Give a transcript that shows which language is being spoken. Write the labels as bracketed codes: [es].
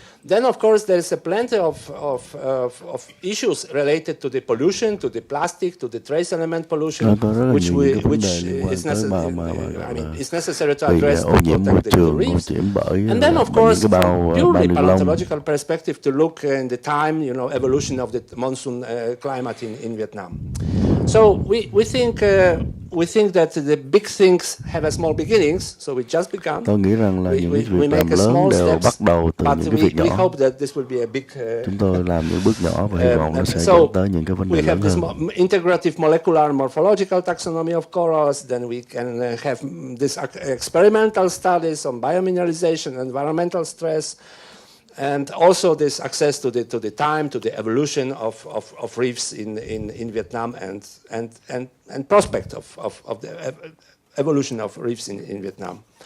[en] Then, of course, there is plenty of issues related to the pollution, to the plastic, to the trace element pollution, which is necessary to address to protect the reefs. And then, of course, from purely paleontological perspective, to look in the time, evolution of the monsoon climate in Vietnam. So we think that the big things have a small beginnings, so we just begun. [vi] Tôi nghĩ rằng là những cái việc làm lớn đều bắt đầu từ những cái việc nhỏ. [en] We hope that this will be a big. [vi] Chúng tôi làm những bước nhỏ và hy vọng nó sẽ dẫn tới những cái vấn đề [en] We have [vi] lớn [en] this [vi] hơn. [en] integrative molecular morphological taxonomy of corals. Then we can have this experimental studies on biomineralization, environmental stress, and also this access to the time, to the evolution of reefs in Vietnam, and prospect of the evolution of reefs in Vietnam.